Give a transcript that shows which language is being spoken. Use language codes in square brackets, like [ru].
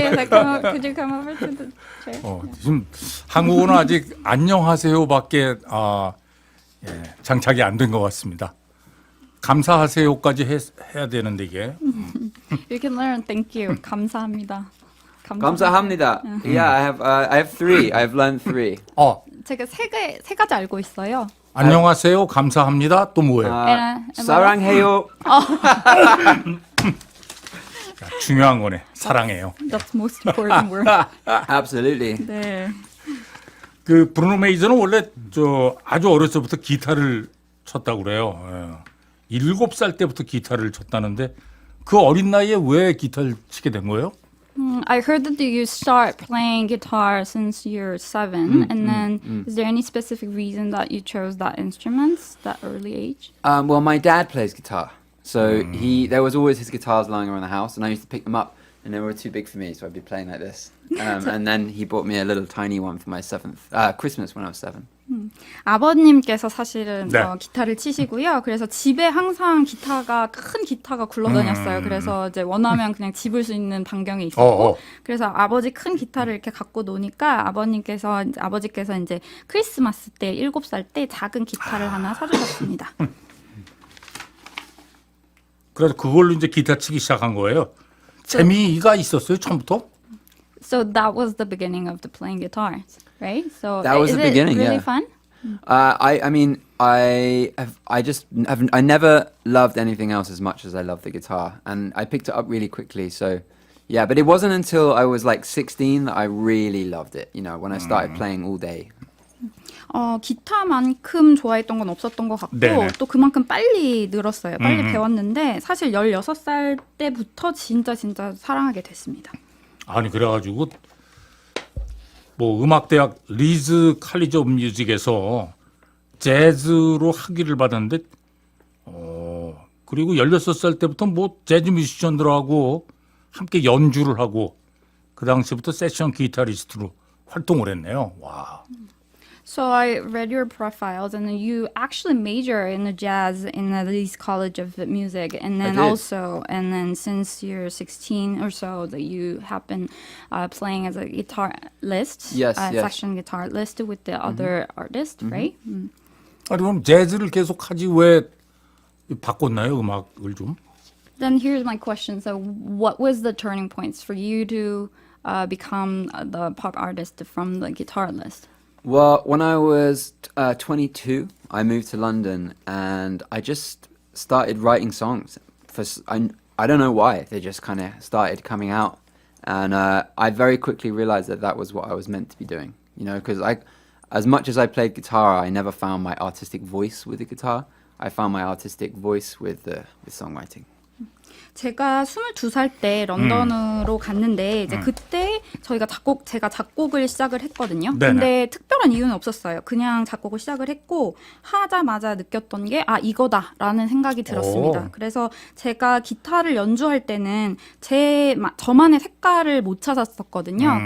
[en] Could you come over to the chair? [ko] 지금 한국어는 아직 안녕하세요밖에 장착이 안 된 것 같습니다. 감사하세요까지 해야 되는데 이게. [en] You can learn. Thank you. [ko] 감사합니다. 감사합니다. [en] Yeah, I have three. I've learned three. [ko] 제가 세 가지 알고 있어요. 안녕하세요. 감사합니다. 또 뭐예요? 사랑해요. 중요한 거네. 사랑해요. [en] That's most important word. Absolutely. [ko] 네. 그 브루노 메이저는 원래 아주 어렸을 때부터 기타를 쳤다고 그래요. 7살 때부터 기타를 쳤다는데 그 어린 나이에 왜 기타를 치게 된 거예요? [en] I heard that you start playing guitar since you're 7, and then is there any specific reason that you chose that instrument, that early age? Well, my dad plays guitar, so there was always his guitars lying around the house, and I used to pick them up, and they were too big for me, so I'd be playing like this. And then he bought me a little tiny one for my Christmas when I was 7. [ko] 아버님께서 사실은 네. 기타를 치시고요. 그래서 집에 항상 큰 기타가 굴러다녔어요. 그래서 이제 원하면 그냥 집을 수 있는 반경에 있었고, 그래서 아버지 큰 기타를 이렇게 갖고 노니까 아버지께서 이제 크리스마스 때 7살 때 작은 기타를 하나 사주셨습니다. 그래서 그걸로 이제 기타 치기 시작한 거예요. 재미가 있었어요 처음부터? [en] So that was the beginning of the playing guitars, right? So That was is the it beginning, really yeah. fun? I mean, I never loved anything else as much as I loved the guitar, and I picked it up really quickly. So, yeah, but it wasn't until I was like 16 that I really loved it. You know, when I started playing all day. [ko] 기타만큼 좋아했던 건 없었던 것 같고 네네. 또 그만큼 빨리 늘었어요. 빨리 배웠는데 사실 16살 때부터 진짜 사랑하게 됐습니다. 아니 그래가지고 뭐 음악대학 리즈 칼리지 오브 뮤직에서 재즈로 학위를 받았는데, 그리고 16살 때부터 뭐 재즈 뮤지션들하고 함께 연주를 하고 그 당시부터 세션 기타리스트로 활동을 했네요. 와. [en] So I read your profiles, and you actually major in the jazz in the Leeds College of Music, and then did. since you're 16 or so, that you have been playing as a guitarist, Yes, yes. section guitarist with the other artists, right? [ko] 아니 그럼 재즈를 계속 하지 왜 바꿨나요 음악을 좀? [en] Then here's my question. So what was the turning points for you to become the pop artist from the guitarist? Well, when I was 22, I moved to London and I just started writing songs. I don't know why, they just kind of started coming out. And I very quickly realized that that was what I was meant to be doing. You know, because as much as I played guitar, I never found my artistic voice with the guitar. I found my artistic voice with songwriting. [ko] 제가 22살 때 런던으로 갔는데 이제 그때 제가 작곡을 시작을 했거든요. 네네. 근데 특별한 이유는 없었어요. 그냥 작곡을 시작을 했고 하자마자 느꼈던 게 이거다라는 생각이 들었습니다. 오. 그래서 제가 기타를 연주할 때는 저만의 색깔을 못 찾았었거든요.